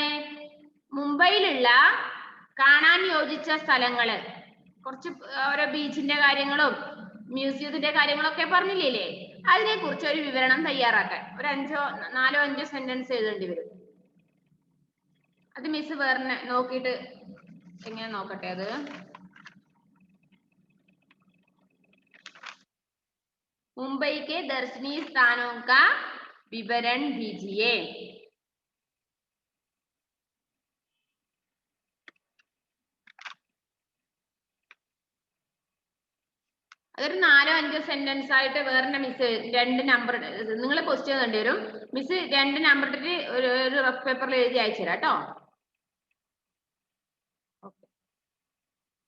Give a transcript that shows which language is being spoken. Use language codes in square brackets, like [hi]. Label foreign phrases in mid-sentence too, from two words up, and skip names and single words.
[ml] മുംബൈയിലുള്ള കാണാൻ യോജിച്ച സ്ഥലങ്ങള്, കുറച്ച് ഓരോ ബീച്ചിന്റെ കാര്യങ്ങളും മ്യൂസിയത്തിന്റെ കാര്യങ്ങളൊക്കെ പറഞ്ഞില്ലേ? അതിനെ കുറിച്ച് ഒരു വിവരണം തയ്യാറാക്കാൻ ഒരു 4-5 സെന്റൻസ് എഴുതേണ്ടി വരും. അത് മിസ് വേറെ നോക്കിയിട്ട് എങ്ങനെ നോക്കട്ടെ. [hi] അത് मुंबई के दर्शनीय स्थानों का विवरण दीजिए. [ml] അതൊരു 4-5 സെന്റൻസ് ആയിട്ട് വേറെ മിസ് 2 നമ്പർ നിങ്ങൾ ക്വസ്റ്റ്യൻ കണ്ടു വരും. മിസ് 2 നമ്പർ ഇട്ടിട്ട് ഒരു [en] rough paper-il [ml] എഴുതി അയച്ചു തരാം കേട്ടോ.